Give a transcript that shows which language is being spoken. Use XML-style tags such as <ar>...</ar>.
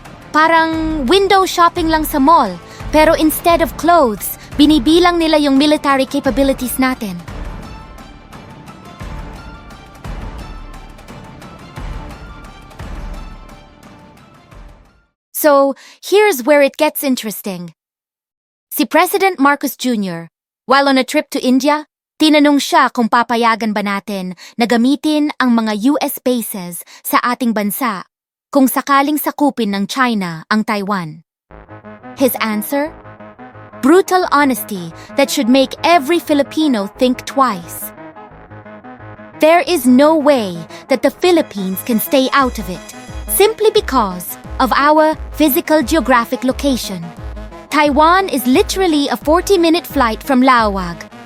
<tl>Parang</tl> <en>window shopping</en> <tl>lang sa mall, pero</tl> <en>instead of clothes,</en> <tl>binibilang nila yung</tl> <en>military capabilities</en> <tl>natin.</tl> <en>So, here's where it gets interesting.</en> <tl>Si President Marcos Jr.,</tl> <en>while on a trip to India,</en> <tl>tinanong siya kung papayagan ba natin na gamitin ang mga US bases sa ating bansa kung sakaling sakupin ng China ang Taiwan.</tl> <en>His answer? Brutal honesty that should make every Filipino think twice. There is no way that the Philippines can stay out of it, simply because of our physical geographic location. Taiwan is literally a 40-minute flight from Laoag.</en>